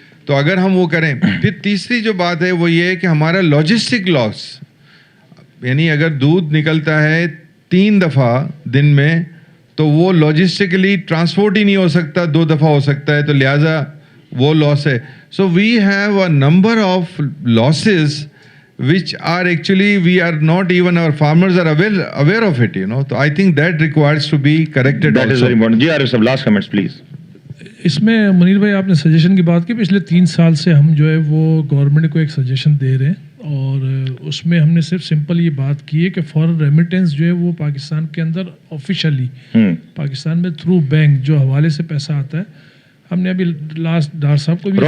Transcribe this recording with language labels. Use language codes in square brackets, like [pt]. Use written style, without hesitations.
[hi] तो अगर हम वो करें, फिर तीसरी जो बात है वो ये है कि हमारा लॉजिस्टिक लॉस, यानी अगर दूध निकलता है 3 दफ़ा दिन में तो वो लॉजिस्टिकली ट्रांसपोर्ट ही नहीं हो सकता, 2 दफ़ा हो सकता है, तो लिहाजा वो लॉस है। [en] So we have a number of losses which are actually we are not even our farmers are aware of it, you know. So I think that requires to be corrected. That is very important. [hi] जी आरिफ साहब, last comments please. इसमें मुनीर भाई आपने suggestion की बात की, पिछले 3 साल से हम जो है वो गवर्नमेंट को एक सजेशन दे रहे हैं, और उसमें हमने सिर्फ सिंपल ये बात की है कि फॉरेन रेमिटेंस जो है वो पाकिस्तान के अंदर ऑफिशियली पाकिस्तान में थ्रू बैंक जो हवाले से पैसा आता है, हमने अभी लास्ट डार साहब को भी